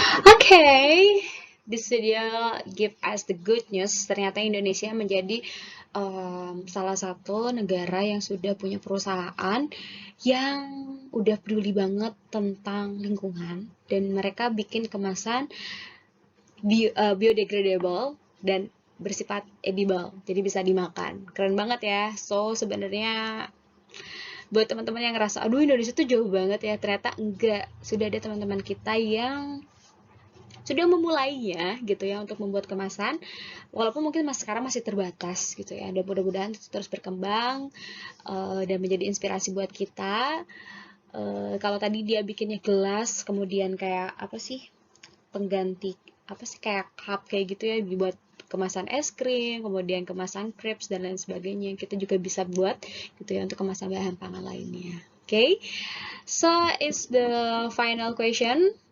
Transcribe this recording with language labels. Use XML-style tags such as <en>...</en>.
<en>Okay, this video give us the good news.</en> <id>Ternyata Indonesia menjadi salah satu negara yang sudah punya perusahaan yang udah peduli banget tentang lingkungan, dan mereka bikin kemasan biodegradable dan bersifat edible, jadi bisa dimakan. Keren banget ya. So sebenarnya buat teman-teman yang ngerasa aduh Indonesia tuh jauh banget ya, ternyata enggak. Sudah ada teman-teman kita yang sudah memulainya gitu ya untuk membuat kemasan, walaupun mungkin sekarang masih terbatas gitu ya, dan mudah-mudahan terus berkembang dan menjadi inspirasi buat kita. Kalau tadi dia bikinnya gelas, kemudian kayak apa sih, pengganti apa sih, kayak cup kayak gitu ya, dibuat kemasan es krim, kemudian kemasan crepes dan lain sebagainya, kita juga bisa buat gitu ya untuk kemasan bahan pangan lainnya.</id> <en>Okay, so it's the final question.</en>